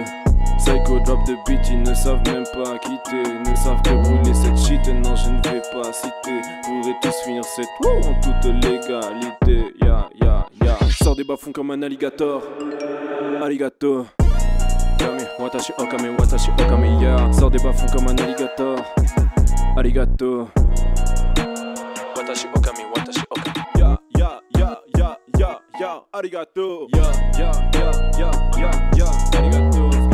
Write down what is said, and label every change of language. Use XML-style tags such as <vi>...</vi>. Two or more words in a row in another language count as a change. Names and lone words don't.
<fr>Psycho drop de beat, ils ne savent même pas quitter. Ne savent que brûler cette shit. Non, je ne vais pas citer. Pourrais tous finir cette en toute légalité. Sors des bas-fonds comme un alligator. Arigato.</fr> <ja>Kame, watashi okame, yeah.</ja> <fr>Sors des bas-fonds comme un alligator. Arigato.</fr> <ja>Watashi okame. Arigato. Arigato.</ja>